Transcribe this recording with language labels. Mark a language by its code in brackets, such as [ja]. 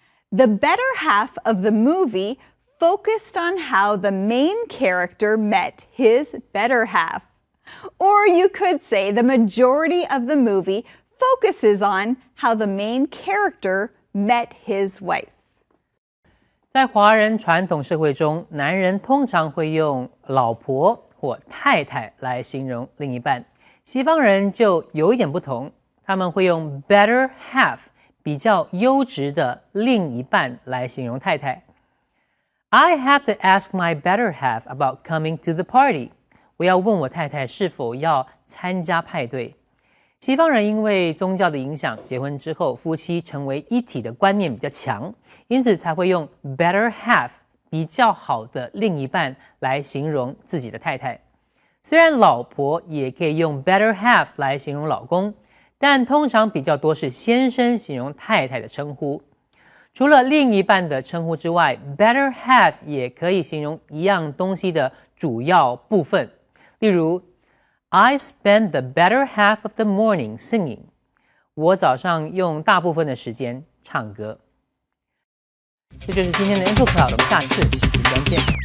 [en] The better half of the movie focused on how the main character met his better half. Or you could say the majority of the movie focuses on how the main character met his wife. [zh] 在华人传统社会中，男人通常会用老婆或太太来形容另一半，西方人就有一点不同，他们会用 better half 比较优质的另一半来形容太太。 [en] I have to ask my better half about coming to the party. [zh] 我要问我太太是否要参加派对。西方人因为宗教的影响，结婚之后夫妻成为一体的观念比较强，因此才会用 better half 比较好的另一半来形容自己的太太。虽然老婆也可以用 better half 来形容老公，但通常比较多是先生形容太太的称呼。除了另一半的称呼之外， better half 也可以形容一样东西的主要部分。例如 [en] I spend the better half of the morning singing. [zh] 我早上用大部分的时間唱歌。这就是今天的 Info Cloud， 我们下次时间见。